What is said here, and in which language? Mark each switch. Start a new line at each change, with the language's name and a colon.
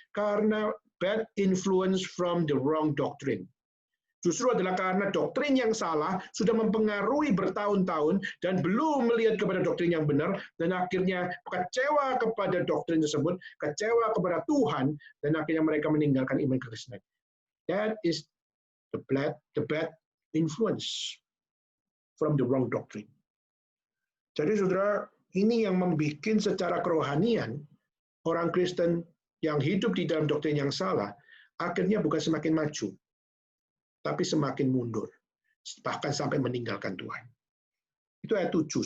English: Karena bad influence from the wrong doctrine.
Indonesian: Justru adalah karena doktrin yang salah sudah mempengaruhi bertahun-tahun dan belum melihat kepada doktrin yang benar, dan akhirnya kecewa kepada doktrin tersebut, kecewa kepada Tuhan, dan akhirnya mereka meninggalkan iman kekristenan.
English: That is the bad influence from the wrong doctrine.
Indonesian: Jadi saudara, ini yang membuat secara kerohanian orang Kristen yang hidup di dalam doktrin yang salah akhirnya bukan semakin maju, tapi semakin mundur, bahkan sampai meninggalkan Tuhan. Itu ayat 7.